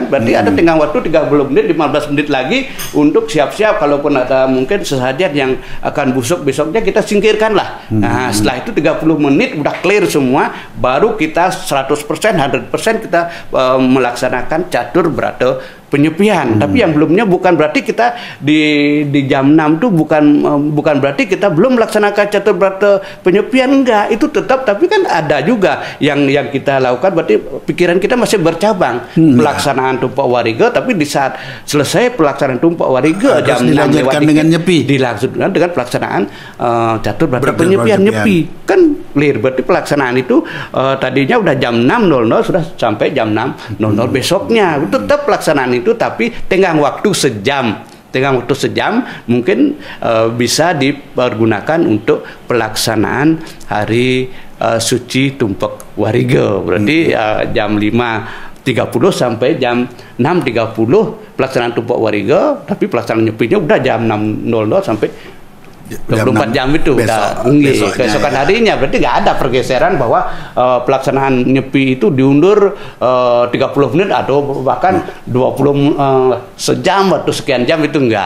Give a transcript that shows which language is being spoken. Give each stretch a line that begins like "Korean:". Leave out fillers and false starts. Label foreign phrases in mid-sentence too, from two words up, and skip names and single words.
Indonesian: Berarti ada tengah waktu 30 menit, 15 menit lagi untuk siap-siap, kalaupun ada mungkin sesajen yang akan busuk besoknya kita singkirkan lah. Nah, setelah itu 30 menit udah clear semua, baru kita 100%, 100% kita melaksanakan catur berata penyepian. Tapi yang belumnya bukan berarti kita di jam 6 itu bukan berarti kita belum melaksanakan catur berata penyepian, enggak, itu tetap. Tapi kan ada juga yang kita lakukan, berarti pikiran kita masih bercabang. Pelaksanaan tumpak wariga, tapi di saat selesai pelaksanaan tumpak wariga jam 6 lewat dengan nyepi, dilaksanakan dengan pelaksanaan catur berata penyepian nyepi, kan clear. Berarti pelaksanaan itu tadinya udah jam 6.00 sudah sampai jam 6.00 besoknya, tetap pelaksanaan itu, tapi tengah waktu sejam. Mungkin bisa dipergunakan untuk pelaksanaan hari suci tumpak wariga. Berarti jam 5.30 30 sampai jam 6.30 pelaksanaan tumpuk wariga, tapi pelaksanaan nyepinya udah jam 6.00 sampai 24 jam itu keesokan harinya. Berarti nggak ada pergeseran bahwa pelaksanaan nyepi itu diundur 30 menit atau bahkan 20 sejam atau sekian jam, itu enggak.